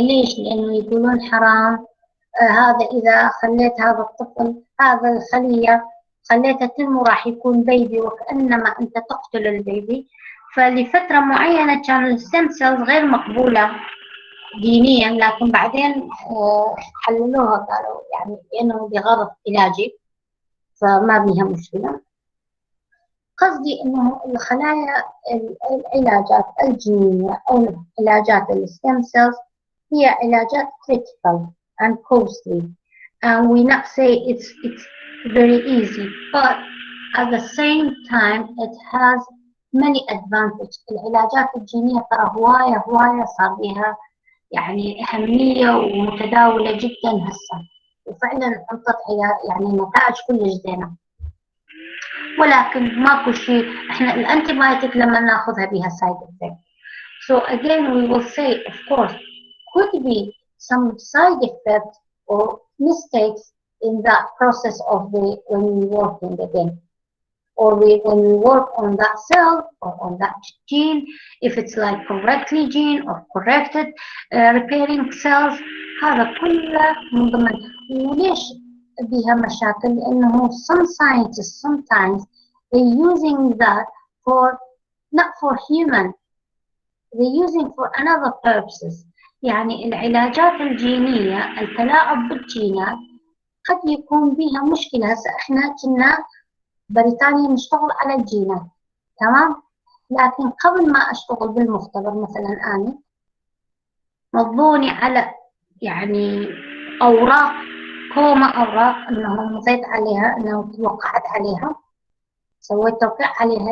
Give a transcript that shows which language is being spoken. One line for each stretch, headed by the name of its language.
Arabic: ليش؟ لأنه يقولون حرام هذا إذا خليت هذا الطفل، هذا الخلية خليته تنمو راح يكون بيبي وكأنما أنت تقتل البيبي. فلفترة معينة كان الستم سيلز غير مقبولة دينيا، لكن بعدين حللوها قالوا يعني لأنه بغرض علاجي فما بيها مشكلة. قصدي أنه الخلايا العلاجات الجينية أو علاجات الستم سيلز هي علاجات
English: critical and costly, and we not say it's very easy, but at the same time it has many advantages.
Arabic: العلاجات الجينية ترى هواية صار بها يعني أهمية ومتداولة جدا هسه، وفعلا انطت يعني نتائج كلش زينة. ولكن ماكو شيء، احنا الانتيبايوتيك لما ناخذها بها سايد افكت.
English: So again we will say of course could be some side effects or mistakes in that process of when we working again, or when we work on that cell or on that gene, if it's like correctly gene or corrected repairing cells.
Arabic: هذا كله من ضمن. وليش بها مشاكل؟ لأنه
English: some scientists sometimes they're using that for not for human, they're using for another purposes.
Arabic: يعني العلاجات الجينية التلاعب بالجينات قد يكون بها مشكلة. هسه احنا كنا بريطانيا نشتغل على الجينات تمام، لكن قبل ما اشتغل بالمختبر مثلا أنا مضوني على يعني أوراق كوما، أوراق أنه مضيت عليها، أنه توقعت عليها، سويت توقيع عليها.